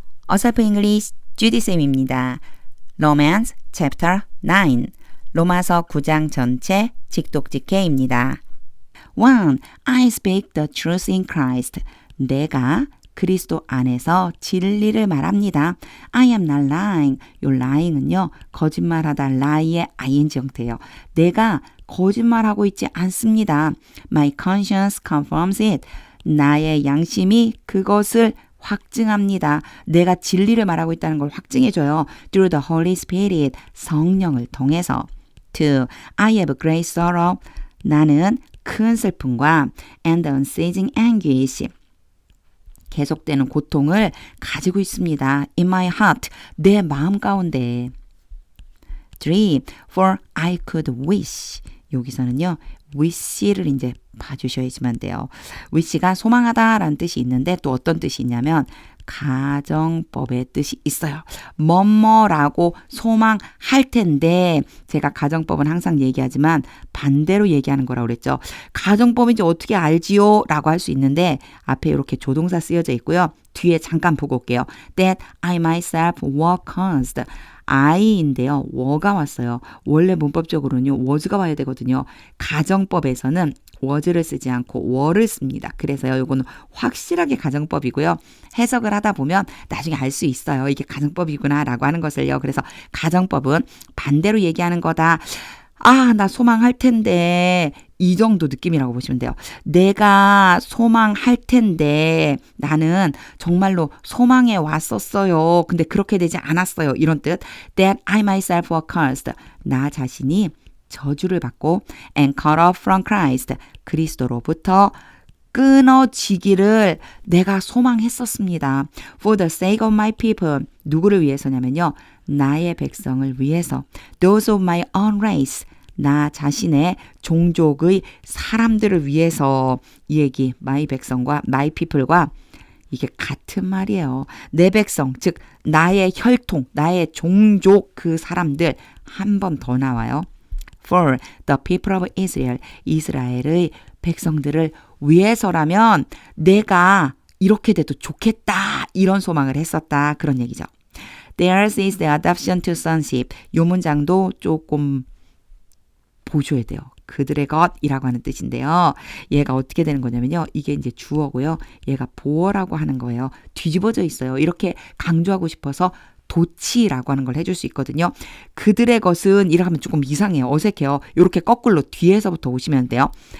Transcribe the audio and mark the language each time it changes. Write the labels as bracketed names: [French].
[Korean] 어설프 잉글리시 주디쌤입니다. [English] Romans Chapter 9 [Korean] 로마서 9장 전체 직독직해입니다. 1. [English] I speak the truth in Christ. [Korean] 내가 그리스도 안에서 진리를 말합니다. [English] I am not lying. [Korean] 요 lying은요, 거짓말하다 lie의 ing 형태예요. 내가 거짓말하고 있지 않습니다. [English] My conscience confirms it. [Korean] 나의 양심이 그것을 확증합니다. 내가 진리를 말하고 있다는 걸 확증해줘요. [English] Through the Holy Spirit, [Korean] 성령을 통해서. [English] 2. I have great sorrow. [Korean] 나는 큰 슬픔과 [English] and unceasing anguish. [Korean] 계속되는 고통을 가지고 있습니다. [English] In my heart, [Korean] 내 마음 가운데. [English] 3. For I could wish. [Korean] 여기서는요, wish를 이제 봐주셔야지만 돼요. wish가 소망하다라는 뜻이 있는데 또 어떤 뜻이 있냐면 가정법의 뜻이 있어요. 뭐뭐라고 소망할 텐데 제가 가정법은 항상 얘기하지만 반대로 얘기하는 거라고 그랬죠. 가정법인지 어떻게 알지요? 라고 할 수 있는데 앞에 이렇게 조동사 쓰여져 있고요. 뒤에 잠깐 보고 올게요. [English] That I myself were caused. [Korean] I인데요. were가 왔어요. 원래 문법적으로는요. was가 와야 되거든요. 가정법에서는 was를 쓰지 않고 were를 씁니다. 그래서요. 이거는 확실하게 가정법이고요. 해석을 하다 보면 나중에 알 수 있어요. 이게 가정법이구나 라고 하는 것을요. 그래서 가정법은 반대로 얘기하는 거다. 아, 나 소망할 텐데 이 정도 느낌이라고 보시면 돼요. 내가 소망할 텐데 나는 정말로 소망해 왔었어요. 근데 그렇게 되지 않았어요. 이런 뜻. [English] That I myself were cursed. [Korean] 나 자신이 저주를 받고 [English] and cut off from Christ. [Korean] 그리스도로부터 끊어지기를 내가 소망했었습니다. For the sake of my people. 누구를 위해서냐면요. 나의 백성을 위해서. [English] Those of my own race. [Korean] 나 자신의 종족의 사람들을 위해서. 이 얘기 my 백성과 [English] my people [Korean] 과 이게 같은 말이에요. 내 백성, 즉 나의 혈통, 나의 종족 그 사람들 한 번 더 나와요. [English] For the people of Israel. [Korean] 이스라엘의 백성들을 위해서라면 내가 이렇게 돼도 좋겠다. 이런 소망을 했었다. 그런 얘기죠. [English] Theirs is the adoption to sonship. [Korean] 이 문장도 조금 보셔야 돼요. 그들의 것이라고 하는 뜻인데요. 얘가 어떻게 되는 거냐면요. 이게 이제 주어고요. 얘가 보어라고 하는 거예요. 뒤집어져 있어요. 이렇게 강조하고 싶어서 도치라고 하는 걸 해줄 수 있거든요. 그들의 것은 이렇게 하면 조금 이상해요. 어색해요. 이렇게 거꾸로 뒤에서부터 오시면 돼요.